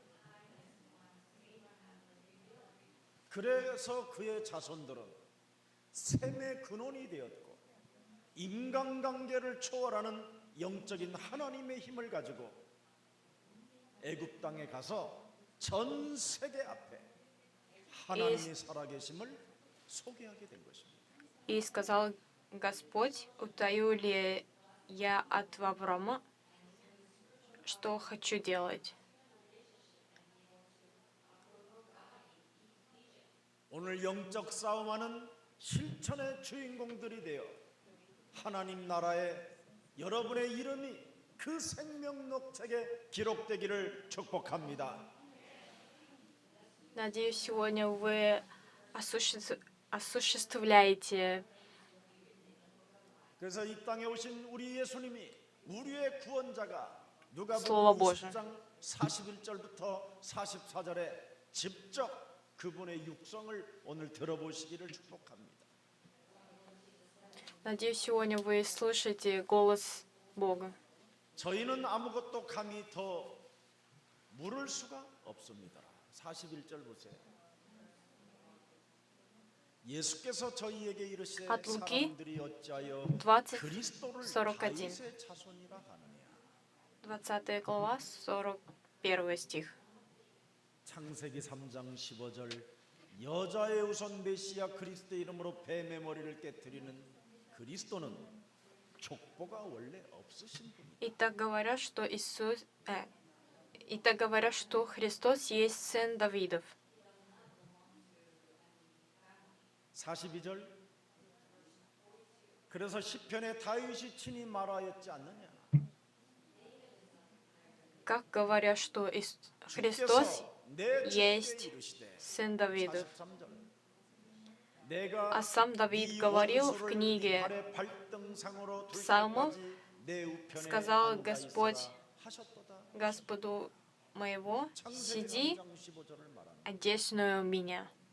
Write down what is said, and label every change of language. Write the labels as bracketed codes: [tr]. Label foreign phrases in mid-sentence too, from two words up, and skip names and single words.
[ko] 그래서 그의 자손들은 셈의 근원이 되었고 인간관계를 초월하는 영적인 하나님의 힘을 가지고 애굽 땅에 가서 전 세계 앞에 하나님이 살아계심을 소개하게 된 것입니다. [ru] И сказал Господь, утаю ли я от Авраама, что хочу делать. [ko] 오늘 영적 싸움하는 실천의 주인공들이 되어 하나님 나라에 여러분의 이름이 그 생명록책에 기록되기를 축복합니다. [ru] Надеюсь, сегодня вы осуществляете. [ko] 그래서 이 땅에 오신 우리 예수님이 우리의 구원자가 [ru] Слово [ko] 누가복음 [ru] Божие. [ko] 20장 41절부터 44절에 직접 그분의 육성을 오늘 들어보시기를 축복합니다. [ru] Надеюсь, сегодня вы слышите голос Бога. [ko] 저희는 아무것도 감히 더 물을 수가 없습니다. 41절 보세요. 예수께서 저희에게 이르시되 [ru] От Луки [ko] 사람들이 어찌하여 [ru] 20, [ko] 그리스도를 [ru] 41. [ko] 다윗의 자손이라 하느냐. [ru] 20 глава, 41 стих. [ko] 창세기 3장 15절 여자의 우선 메시아 그리스도 이름으로 뱀의 머리를 깨뜨리는 그리스도는 족보가 원래 없으신 분이다. [ru] Итак говорят, что Христос есть сын Давидов. [ko] 42절 그래서 시편에 다윗이 친히 말하였지 않느냐. [ru] Как говорят, что Христос есть сын Давидов. А сам Давид говорил в книге Псалмов, сказал Господь Господу моего, сиди, одесную меня.